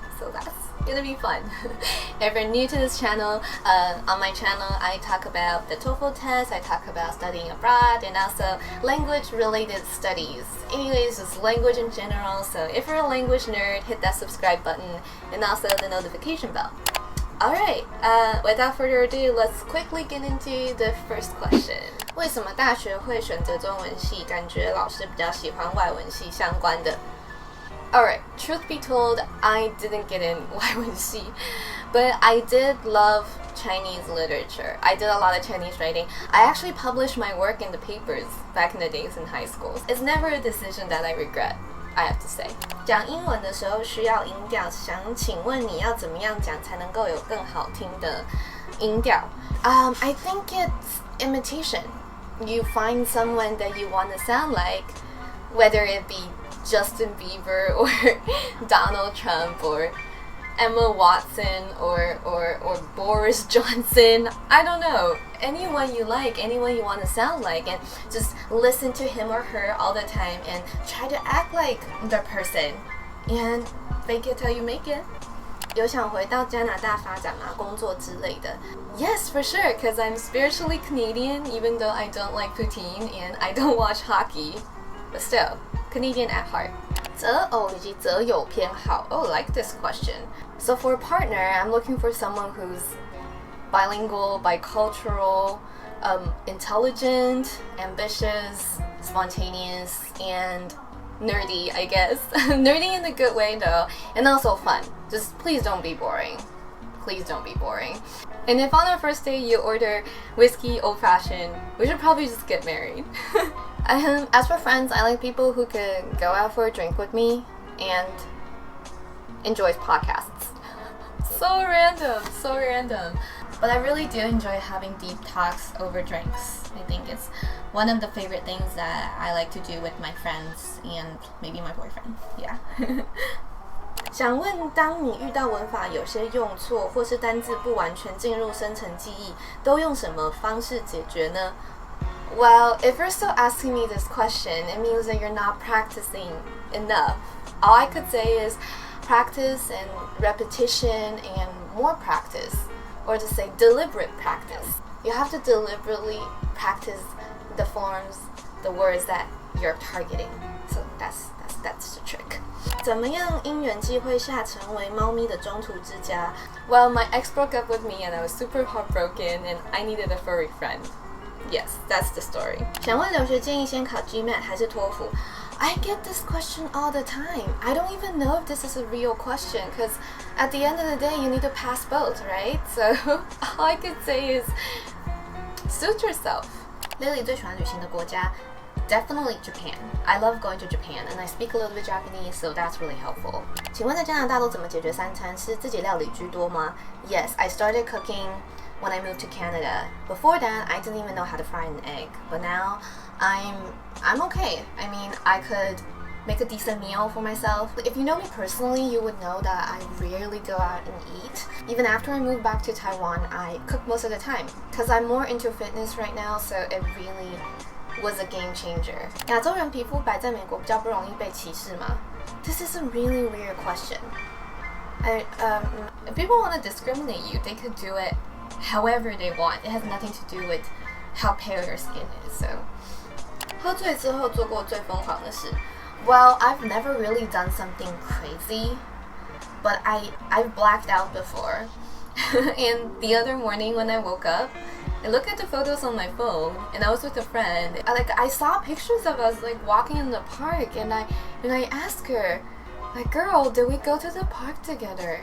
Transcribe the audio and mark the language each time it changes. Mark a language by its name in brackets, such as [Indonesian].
[English] So that's gonna be fun. If you're new to this channel, on my channel I talk about the TOEFL test, I talk about studying abroad, and also language related studies. Anyways, just language in general, so if you're a language nerd, hit that subscribe button and also the notification bell. Alright, without further ado, let's quickly get into the first question. [Chinese] 为什么大学会选择中文系？感觉老师比较喜欢外文系相关的。 [English] Alright, truth be told, I didn't get in 外文系, but I did love Chinese literature. I did a lot of Chinese writing. I actually published my work in the papers back in the days in high school. It's never a decision that I regret, I have to say. [Chinese] 讲英文的时候需要音调，想请问你要怎么样讲才能够有更好听的音调？ [English] I think it's imitation. You find someone that you want to sound like, whether it be Justin Bieber or Donald Trump or Emma Watson or Boris Johnson. I don't know. Anyone you like, anyone you want to sound like, and just listen to him or her all the time and try to act like the person and fake it till you make it. [Chinese] 有想回到加拿大发展吗？工作之类的？ [English] Yes, for sure, because I'm spiritually Canadian, even though I don't like poutine and I don't watch hockey. But still, Canadian at heart. [Chinese] 择偶以及择友偏好. [English] Oh, I like this question. So for a partner, I'm looking for someone who's bilingual, bicultural, intelligent, ambitious, spontaneous, and nerdy, I guess. Nerdy in a good way though, and also fun. Just please don't be boring. Please don't be boring. And if on our first date you order whiskey old-fashioned, we should probably just get married. As for friends, I like people who could go out for a drink with me and enjoys podcasts. So random. But I really do enjoy having deep talks over drinks. I think it's one of the favorite things that I like to do with my friends and maybe my boyfriend. Yeah. [Chinese] 想问，当你遇到文法有些用错，或是单字不完全进入生成记忆，都用什么方式解决呢？ [English] Well, if you're still asking me this question, it means that you're not practicing enough. All I could say is practice and repetition and more practice, or to say deliberate practice. You have to deliberately practice the forms, the words that you're targeting. So that's the trick. [Chinese] 怎么样因缘际会下成为猫咪的中途之家? [English] Well, my ex broke up with me and I was super heartbroken and I needed a furry friend. Yes, that's the story. [Chinese] 想问留学建议先考 GMAT 还是托福? [English] I get this question all the time. I don't even know if this is a real question because at the end of the day, you need to pass both, right? So all I could say is suit yourself. [Chinese] Lily 最喜欢旅行的国家? [English] Definitely Japan. I love going to Japan and I speak a little bit Japanese, so that's really helpful. [Chinese] 请问在加拿大都怎么解决三餐？是自己料理居多吗? [English] Yes, I started cooking when I moved to Canada. Before that, I didn't even know how to fry an egg, but now I'm okay. I mean, I could make a decent meal for myself. If you know me personally, you would know that I rarely go out and eat. Even after I moved back to Taiwan, I cook most of the time because I'm more into fitness right now, so it really was a game changer. [Chinese] 亚洲人皮肤白在美国比较不容易被歧视吗? [English] This is a really weird question. If people want to discriminate you, they could do it however they want. It has nothing to do with how pale your skin is. [Chinese] So, 喝醉之后做过最疯狂的事? [English] Well, I've never really done something crazy, but I've blacked out before. And the other morning when I woke up, I looked at the photos on my phone, and I was with a friend. I saw pictures of us walking in the park, and I asked her, girl, did we go to the park together?